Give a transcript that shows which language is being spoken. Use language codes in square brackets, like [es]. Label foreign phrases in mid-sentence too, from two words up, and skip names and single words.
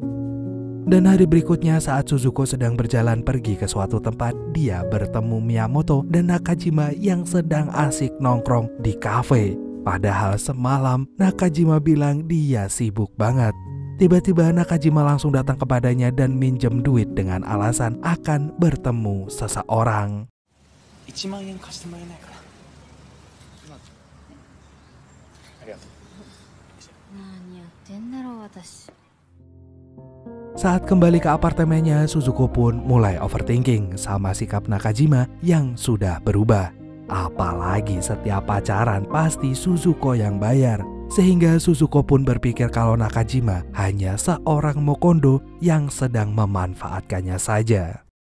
[id] Dan hari berikutnya saat Suzuko sedang berjalan pergi ke suatu tempat, dia bertemu Miyamoto dan Nakajima yang sedang asik nongkrong di kafe. Padahal semalam Nakajima bilang dia sibuk banget. Tiba-tiba Nakajima langsung datang kepadanya dan minjem duit dengan alasan akan bertemu seseorang. [ja] 1 万円貸してもらえないかな。ありがとう。何やってんだろう私。 [id] Saat kembali ke apartemennya, Suzuko pun mulai overthinking sama sikap Nakajima yang sudah berubah. Apalagi setiap pacaran pasti Suzuko yang bayar. Sehingga Suzuko pun berpikir kalau Nakajima hanya seorang mokondo yang sedang memanfaatkannya saja.